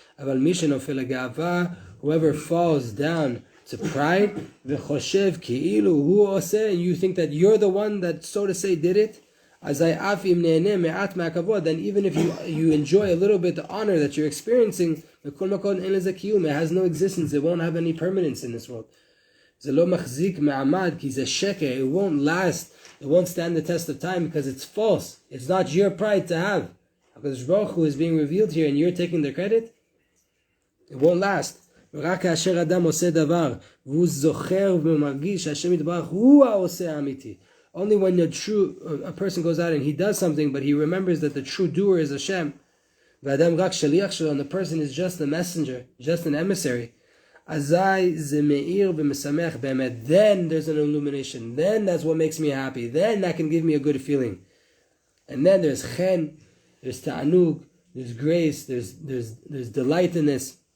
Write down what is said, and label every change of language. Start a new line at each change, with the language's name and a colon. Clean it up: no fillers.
English: Whoever falls down to pride, and you think that you're the one that, so to say, did it, then even if you enjoy a little bit the honor that you're experiencing, it has no existence, it won't have any permanence in this world.
Hebrew: זה לא מחזיק מעמד כי זה שקר.
English: It won't last. It won't stand the test of time because it's false. It's not your pride to have. HaKadosh Baruch Hu is being revealed here and you're taking the credit. It won't last.
Hebrew: רק כאשר אדם עושה דבר והוא זוכר ומרגיש שהשם יתברך הוא העושה האמיתי.
English: Only when a person goes out and he does something but he remembers that the true doer is Hashem.
Hebrew: והאדם רק שליח שלו
English: and the person is just a messenger, just an emissary.
Hebrew: אזי זה מאיר ומשמח באמת.
English: Then there's an illumination. Then that's what makes me happy. Then that can give me a good feeling. And then there's chen, there's ta'anug, there's grace, there's delight in this.